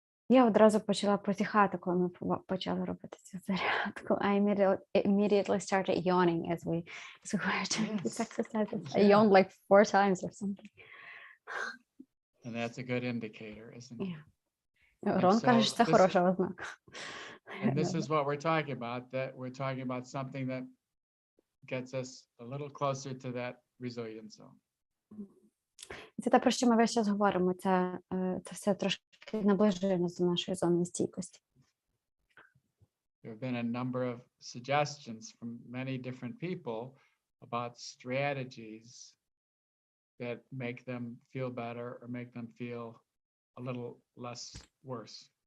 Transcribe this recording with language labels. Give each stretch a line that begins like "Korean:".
Ukrainian: Я одразу почала позіхати, коли ми почали робити цю зарядку.
English: I immediately started yawning as we were doing these exercises. I yawned like 4 times or something. And that's a good indicator, isn't it? Yeah.
Ukrainian: Рон каже, що це хороша ознака.
English: And this is what we're talking about, that we're talking about something that gets us a little closer to that resilient zone.
Ukrainian: Це те, про що ми весь час говоримо. Це все трошки наближує нас до нашої зони стійкості.
English: There have been a number of suggestions from many different people about strategies that make them feel better or make them feel a little less worse.